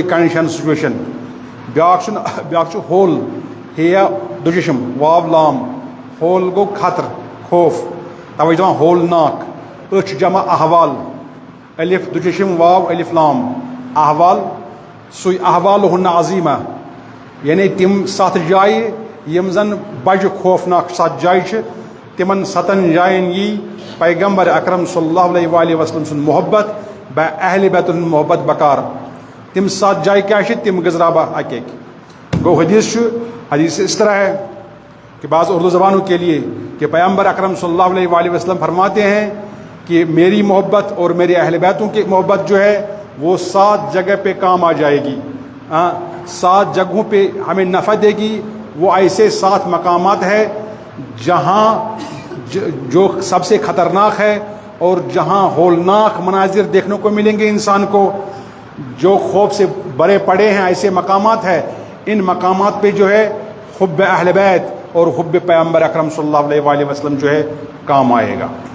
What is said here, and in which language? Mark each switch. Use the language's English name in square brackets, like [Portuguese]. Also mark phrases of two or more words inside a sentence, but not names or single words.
[English] condition situation [Kashmiri] بیاکھ چھُ ہول ہیا دُجشم واو لام ہول گوٚو خطر خوف توے چھِ دپان ہولناک أچھ چھُ جمع احوال الف دُجشم واو الف لام احوال سُے احوالہن عظیمہ یعنی تِم 7 جایہِ یِم زن بجہِ خوفناک 7 جایہِ چھِ تِمن 7 جاین یی پیغمبر اکرم صلی [Arabic] اللہ علیہ وآلہ وسلم [Kashmiri] سُنٛد محبت اہل بیتن ہُنٛد محبت بکار تِم 7 جایہِ کیٛاہ چھِ تِم گزرا بہٕ اکہِ اکہِ گوٚو حدیث چھُ [Urdu] حدیث اس طرح ہے کہ بعض اردو زبانوں کے لیے کہ پیغمبر اکرم [Arabic] صلی اللہ علیہ وآلہ وسلم [Urdu] فرماتے ہیں کہ میری محبت اور میرے اہل بیتوں کی محبت جو ہے وہ 7 جگہ پہ کام آ جائے گی 7 جگہوں پہ ہمیں نفع دے گی وہ ایسے 7 مقامات ہے جہاں جو سب سے خطرناک ہے اور جہاں ہولناک مناظر دیکھنے کو ملیں گے انسان کو جو خوف سے بڑے پڑے ہیں ایسے مقامات ہیں ان مقامات پہ جو ہے حب اہل بیت اور حب پیغمبر اکرم [Arabic] صلی اللہ علیہ وآلہ وسلم [Urdu] جو ہے کام آئے گا